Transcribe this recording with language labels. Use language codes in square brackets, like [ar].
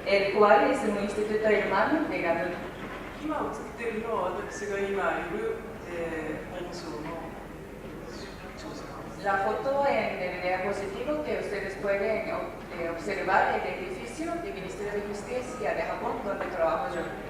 [es] El cual es un instituto hermano de Gabón. [ja] 今映っているのは私が今いる、法務省の庁舎なんです。 [es] La foto en el diapositivo que ustedes pueden observar el edificio del Ministerio de Justicia de Japón donde trabajo yo.